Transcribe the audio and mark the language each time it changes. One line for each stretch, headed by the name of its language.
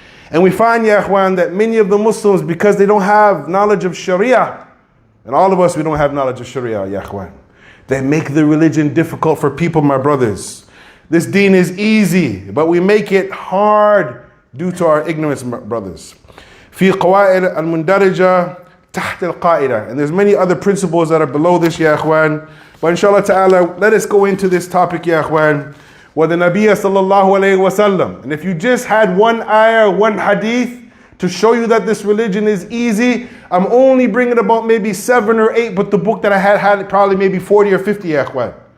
English: And we find,
Arabic: ya ikhwan,
English: that many of the Muslims, because they don't have knowledge of Sharia, and all of us, we don't have knowledge of Sharia, ya ikhwan, they make the religion difficult for people, my brothers. This deen is easy, but we make it hard due to our ignorance, my brothers.
Arabic: في قواعد المندرجة تحت القاعدة.
English: And there's many other principles that are below this,
Arabic: ya ikhwan.
English: But inshallah ta'ala, let us go into this topic, ya ikhwan. Wa the Nabi
Arabic: sallallahu alayhi wa sallam.
English: And if you just had one ayah, one hadith to show you that this religion is easy, I'm only bringing about maybe 7 or 8, but the book that I had probably maybe 40 or 50, ya ikhwan.